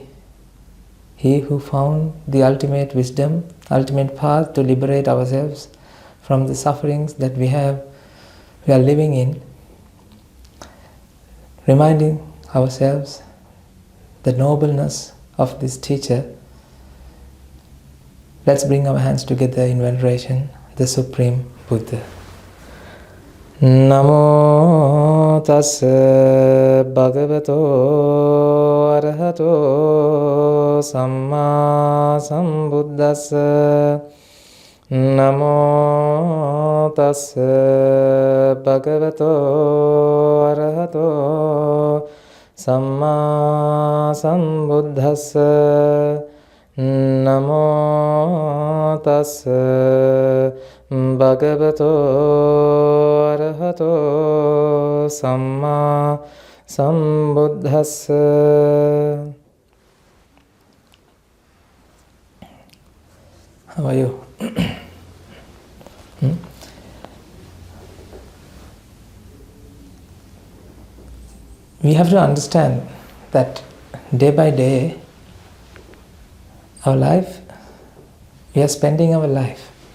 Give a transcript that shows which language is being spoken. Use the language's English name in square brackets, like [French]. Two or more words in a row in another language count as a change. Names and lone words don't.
[English] He who found the ultimate wisdom, ultimate path to liberate ourselves from the sufferings that we are living in, reminding ourselves the nobleness of this teacher. Let's bring our hands together in veneration, the Supreme Buddha. [Pali] Namo tassa bhagavato arahato samma sambuddhassa. Namo tassa bhagavato arahato samma sambuddhassa. Namo tassa bhagavato arahato samma sambuddhassa. [English] How are you? We have to understand that day by day, our life, we are spending our life.